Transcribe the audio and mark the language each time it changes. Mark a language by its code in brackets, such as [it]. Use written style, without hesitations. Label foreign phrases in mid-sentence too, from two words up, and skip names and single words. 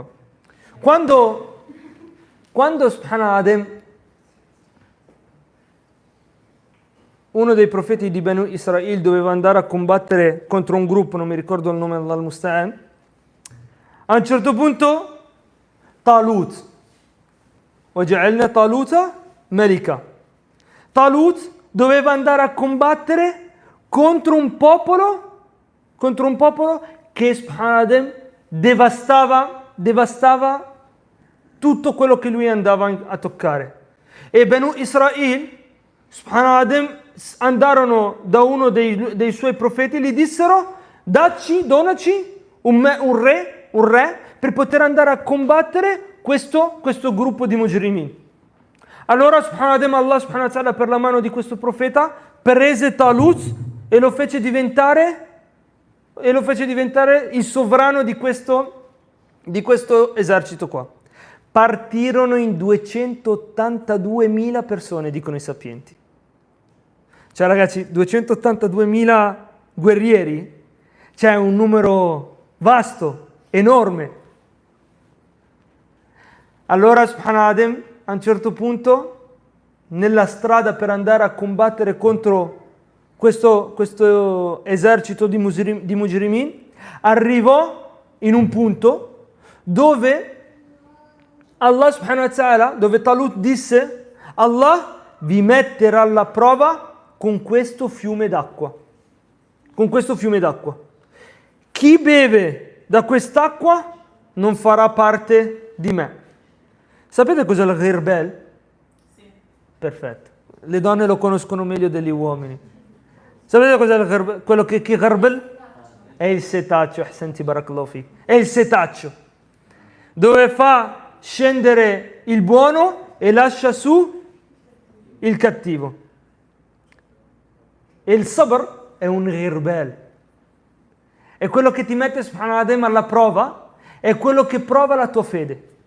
[it] Quando Adam, uno dei profeti di Banu Israele, doveva andare a combattere contro un gruppo, non mi ricordo il nome dell'Al-Musta'an, a un certo punto Talut, [ar] وَجَعَلْنَا طَالُوتَ مَلِكًا. [it] Talut doveva andare a combattere contro un popolo che Subhanallah devastava tutto quello che lui andava a toccare. E Banu Israele, Subhanallah, andarono da uno dei suoi profeti e gli dissero: donaci un re per poter andare a combattere questo gruppo di mujrimin. [ar] Allora الله سبحانه وتعالى, [it] per la mano di questo profeta, prese Talut e lo fece diventare il sovrano di questo esercito qua. Partirono in 282.000 persone, dicono i sapienti. Cioè ragazzi, 282.000 guerrieri, c'è un numero vasto, enorme. Allora Subhanallah, a un certo punto, nella strada per andare a combattere contro questo esercito di mujrimin, arrivò in un punto dove [ar] الله سبحانه وتعالى, [it] dove Talut disse: Allah vi metterà alla prova con questo fiume d'acqua. Con questo fiume d'acqua. Chi beve da quest'acqua non farà parte di me. Sapete cos'è il ghirbel? Sì. Perfetto. Le donne lo conoscono meglio degli uomini. Sapete cos'è il ghirbel? Quello che ghirbel? È il setaccio. [ar] أحسنت بارك الله فيك. [it] È il setaccio. Dove fa scendere il buono e lascia su il cattivo. E il sabr è un ghirbel. È quello che ti mette subhanallah alla prova, è quello che prova la tua fede.